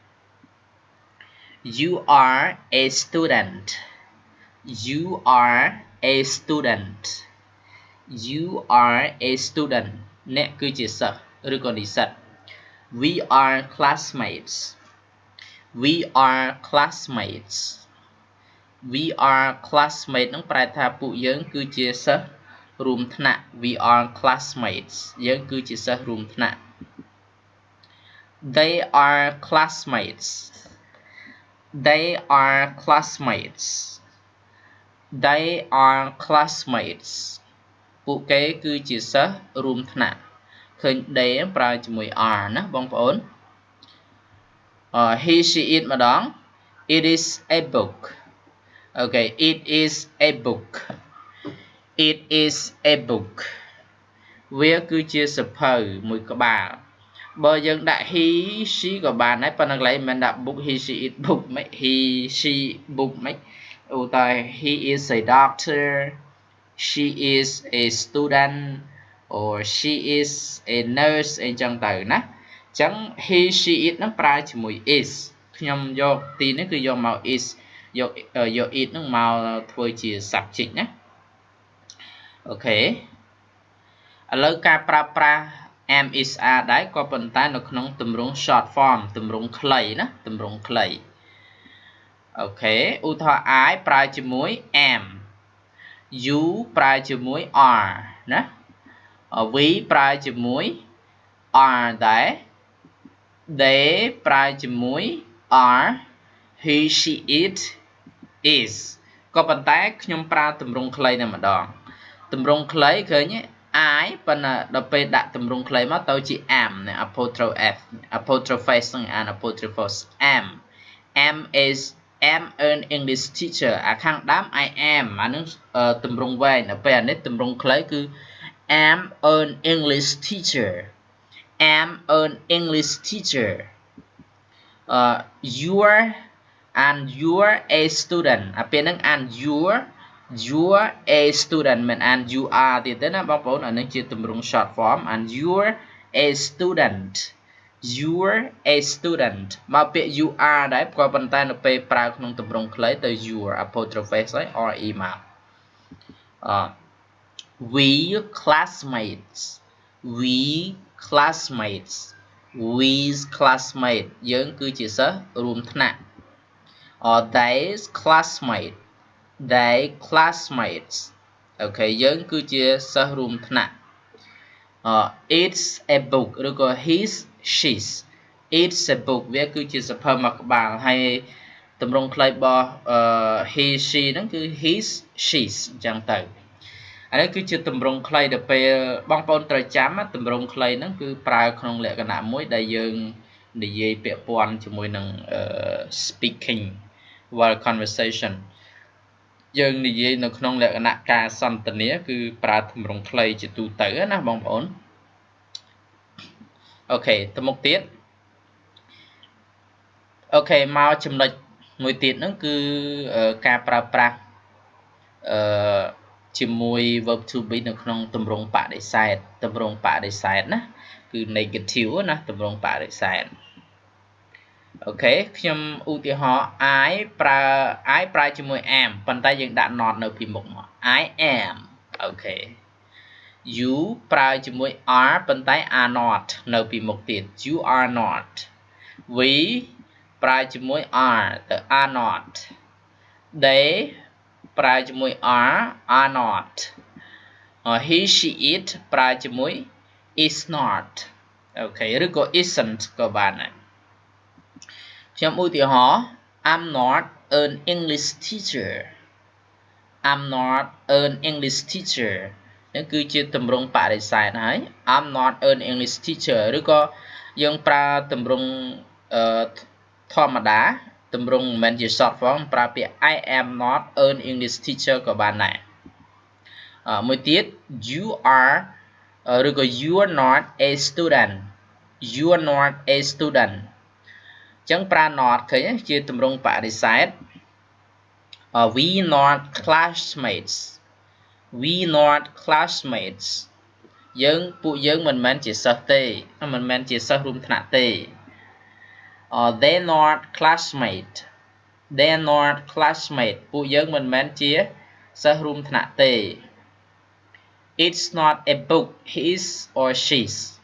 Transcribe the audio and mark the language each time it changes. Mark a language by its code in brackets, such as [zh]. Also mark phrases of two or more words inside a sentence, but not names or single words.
[en] You are a student You are a student [km] អ្នកគឺជាសិស្សឬក៏និស្សិត [en] We are classmates [km] នឹងប្រែថាពួកយើងគឺជាសិស្សរួមថ្នាក់ [en] We are classmates [km] យើងគឺជាសិស្សរួមថ្នាក់ [en] They are classmates [km] ពួកគេគឺជាសិស្សរួមថ្នាក់ឃើញ [en] they [km] ប្រើជាមួយ [en] are [km] ណាបងប្អូន [en] he she it ម្ដង it is a book okay it is a book [km] វាគឺជាសៀវភៅមួយក្បាលបើយើងដាក់ [en] he she [km] ក៏បានដែរប៉ុន្តែកន្លែងមិនដាក់ [en] book he she it book [km] មិន [en] he she book [km] មិនឧទាហរណ៍ [en] he is a doctor she is a student or she is a nurse [km] អីចឹងទៅណាអញ្ចឹង he [en] she it [km] ហ្នឹងប្រើជាមួយ is ខ្ញុំយកទីនេះគឺយកមក is យក it ហ្នឹងមកធ្វើជា subject ណាអូខេឥឡូវការប្រើប្រាស់ [en] am is are [km] ដែរក៏ប៉ុន្តែ នៅក្នុងទម្រង់ [en] short form [km] ទម្រង់ខ្លីណាទម្រង់ខ្លីអូខេឧទាហរណ៍ I ប្រើជាមួយ [en] am you [km] ប្រើជាមួយ are ណា we ប្រើជាមួយ are ដែរ they ប្រើជាមួយ [en] are he she it is [km] ក៏ប៉ុន្តែខ្ញុំប្រើទ ម្រង់ខ្លីតែម្ដងទម្រង់ខ្លីឃើញ I ប៉ុន្តែដល់ពេលដាក់ទម្រង់ខ្លីមកទៅជា am ណា [en] apostrophe s [km] និង [en] an apostrophe am is am an English teacher [km] អាខាងដើម [en] I am [km] អានឹងទម្រង់វែងដល់ពេលអានេះទម្រង់ខ្លីគឺ [en] am an English teacher am an English teacher you're a student [km] អាពេលហ្នឹង [en] and you're a student [km] មិន [en] and you are [km] ទៀតទេណាបងប្អូនអានេះជាទម្រង់ [en] short form and you're a student you're a student [km] មកពាក្យ [en] you are [km] ដែរក៏ប៉ុន្តែនៅពេលប្រើក្នុងទម្រង់ខ្លីទៅ [en] you're apostrophe [km] ហើយ re មក [en] we classmates we's classmate [km] យើងគឺជាសិស្សរួមថ្នាក់ [en] they's classmates [km] អូខេយើងគឺជាសិស្សរួមថ្នាក់ [en] it's a book ឬក៏ his she's it's a book [km] វាគឺជាសភៅមួយក្បាលហើយទម្រង់ខ្លីរបស់ [en] he she [km] ហ្នឹងគឺ [en] his she's [km] អញ្ចឹងទៅអានេះគឺជាទម្រង់ខ្លីដែលពេលបងប្អូនត្រូវចាំទម្រង់ខ្លីហ្នឹងគឺប្រើក្នុងលក្ខណៈមួយដែលយើងនិយាយពាក់ព័ន្ធជាមួយនឹង [en] speaking while conversation [km] យើងនិយាយនៅក្នុងលក្ខណៈការសន្ទនាគឺប្រើទម្រង់ខ្លីជាទូទៅណាបងប្អូន អូខេទៅមុខទៀតអូខេមកចំណុចមួយទៀតហ្នឹងគឺការប្រើប្រាស់ជាមួយ [en] verb to be [km] នៅក្នុងទម្រង់បដិសេ ធណាគឺ negative ណាទម្រង់បដិសេធអូខេខ្ញុំឧទាហរណ៍ I ប្រើជាមួយ am ប៉ុន្តែយើងដាក់ not នៅពីមុខមក [en] I am [km] អូខេ you ប្រើជាមួយ are ប៉ុន្តែ [en] are not [km] នៅពីមុខទៀត [en] you are not we [km] ប្រើជាមួយ are ទៅ [en] are not they [km] ប្រើជាមួយ [en] are not he she it [km] ប្រើជាមួយ [en] is not [km] អូខេឬក៏ isn't ក៏បានដែរខ្ញុំឧទាហរណ៍ [en] I'm not an English teacher [km] នេះគឺជាទម្រង់បដិសេធហើយ [en] I'm not an English teacher [km] ឬក៏យើងប្រើទម្រង់ធម្មតាទម្រង់មិនមែនជា [en] short form [km] ប្រើពាក្យ [en] I am not an English teacher [km] ក៏បានដែរមួយទៀត [en] you are [km] ឬក៏ [en] you are not a student [km] ចឹងប្រើ not ឃើញជាទម្រង់បដិសេធ [en] we not classmates [km] ពួកយើងមិនមែនជាសិស្សទេមិនមែនជាសិស្សរួមថ្នាក់ទេ [en] they not classmate [km] ពួកយើងមិនមែនជាសិស្សរួមថ្នាក់ទេ [en] it's not a book his or she's